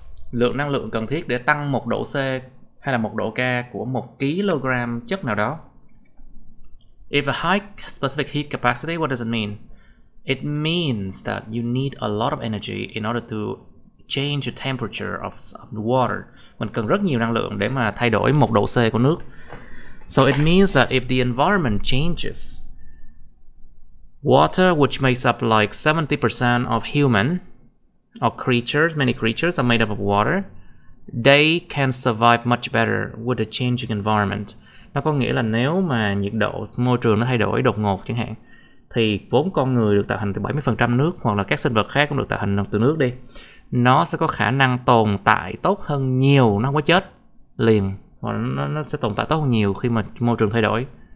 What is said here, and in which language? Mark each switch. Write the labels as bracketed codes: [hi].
[vi] Lượng năng lượng cần thiết để tăng 1 độ C hay là 1 độ K của 1 kg chất nào đó. [en] If a high specific heat capacity, what does it mean? It means that you need a lot of energy in order to change the temperature of the water. [vi] Mình cần rất nhiều năng lượng để mà thay đổi 1 độ C của nước. [en] So it means that if the environment changes, water, which makes up like 70% of human or creatures, many creatures are made up of water, they can survive much better with a changing environment. [vi] Nó có nghĩa là nếu mà nhiệt độ môi trường nó thay đổi đột ngột chẳng hạn, thì vốn con người được tạo thành từ 70% nước, hoặc là các sinh vật khác cũng được tạo thành từ nước đi, nó sẽ có khả năng tồn tại tốt hơn nhiều, nó không có chết liền, hoặc nó sẽ tồn tại tốt hơn nhiều khi mà môi trường thay đổi.